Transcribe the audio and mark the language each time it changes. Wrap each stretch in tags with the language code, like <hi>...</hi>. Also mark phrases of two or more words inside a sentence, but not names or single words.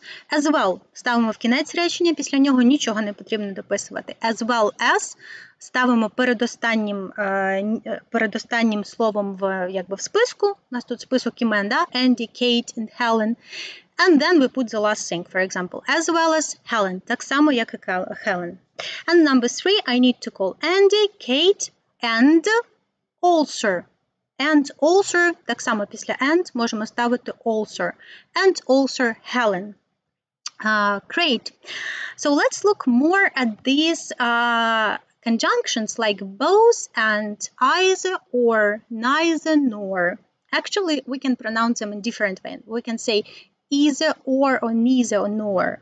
<en>As well</en> <uk>ставимо в кінець речення, після нього нічого не потрібно дописувати.</uk> <en>As well as</en> <uk>ставимо передостаннім словом в списку. У нас тут список імен, да? Andy, Kate and Helen.</uk> <en>And then we put the last thing, for example, as well as Helen.</en> <uk>Так само, як і Helen.</uk> <en>And number 3, I need to call Andy, Kate and also. And also,</en> <uk>так само після and можемо ставити also.</uk> <en>And also Helen. Great. So let's look more at these conjunctions like both and either or neither nor. Actually, we can pronounce them in different ways. We can say either or neither or nor.</en>